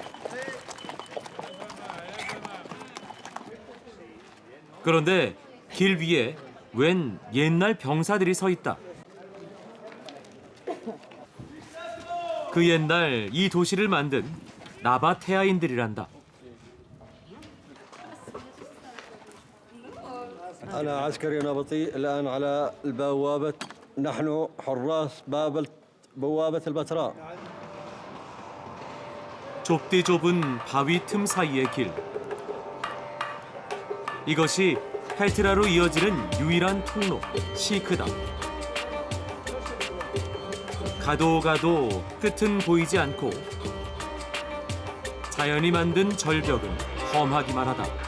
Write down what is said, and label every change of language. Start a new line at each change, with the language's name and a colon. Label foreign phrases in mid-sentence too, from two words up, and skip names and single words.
Korean: 그런데 길 위에 웬 옛날 병사들이 서 있다. 그 옛날 이 도시를 만든 나바테아인들이란다.
Arabic: أنا عسكري نبطي الآن على البوابة نحن حراس بوابة البتراء.
Korean: 좁디 좁은 바위 틈 사이의 길. 이것이 페트라로 이어지는 유일한 통로, 시크다. 가도 끝은 보이지 않고 자연이 만든 절벽은 험하기만 하다.